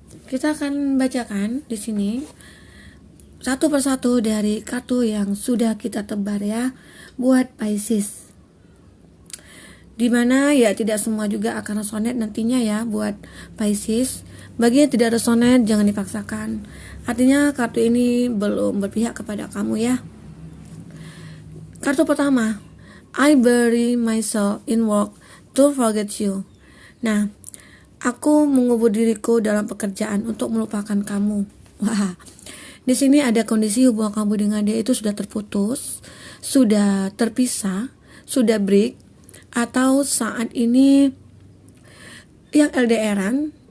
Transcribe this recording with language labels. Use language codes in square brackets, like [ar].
[id] Kita akan bacakan di sini satu persatu dari kartu yang sudah kita tebar ya buat Pisces. Dimana ya tidak semua juga akan resonate nantinya ya buat Pisces. Bagi yang tidak resonate jangan dipaksakan. Artinya kartu ini belum berpihak kepada kamu ya. Kartu pertama, [en] I bury myself in work to forget you. [id] Nah, aku mengubur diriku dalam pekerjaan untuk melupakan kamu. Wah, di sini ada kondisi hubungan kamu dengan dia itu sudah terputus, sudah terpisah, sudah break, atau saat ini yang LDRan.